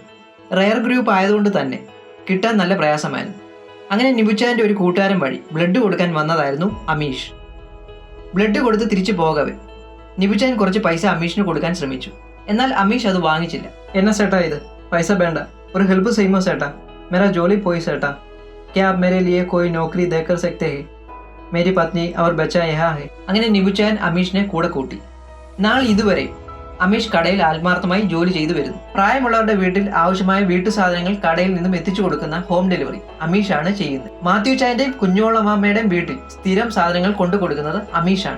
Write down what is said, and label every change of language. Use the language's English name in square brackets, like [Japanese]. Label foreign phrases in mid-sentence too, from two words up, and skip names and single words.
[English] rare group [Malayalam] ആയതുകൊണ്ട് തന്നെ കിട്ടാൻ നല്ല പ്രയാസമായിരുന്നു. അങ്ങനെ നിബുചാന്റെ ഒരു കൂട്ടുകാരൻ വഴി ബ്ലഡ് കൊടുക്കാൻ വന്നതായിരുന്നു അമീഷ്. ബ്ലഡ് കൊടുത്ത് തിരിച്ചു പോകവേ നിബുചാൻ കുറച്ച് പൈസ അമീഷിന് കൊടുക്കാൻ ശ്രമിച്ചു. എന്നാൽ അമീഷ് അത് വാങ്ങിച്ചില്ല. എന്നാ സേട്ടാ ഇത്, പൈസ വേണ്ട, ഒരു ഹെൽപ്പ് ചെയ്യുമോ സേട്ടാ? मेरा ജോലി പോയി സേട്ടാ. [Hindi] क्या आप मेरे लिए कोई नौकरी देकर सकते हैं? मेरी पत्नी और बच्चा यहाँ है. [Malayalam] അങ്ങനെ നിബുചാൻ അമീഷിനെ കൂടെ കൂട്ടി. നാളെ ഇതുവരെ അമീഷ് കടയിൽ ആത്മാർത്ഥമായി ജോലി ചെയ്തു വരുന്നു. പ്രായമുള്ളവരുടെ വീട്ടിൽ ആവശ്യമായ വീട്ടു സാധനങ്ങൾ കടയിൽ നിന്നും എത്തിച്ചു കൊടുക്കുന്ന [English] home delivery [Malayalam] അമീഷാണ് ചെയ്യുന്നത്. മാത്യു ചായന്റെയും കുഞ്ഞോളമാമയുടെയും വീട്ടിൽ സ്ഥിരം സാധനങ്ങൾ കൊണ്ടു കൊടുക്കുന്നത് അമീഷാണ്.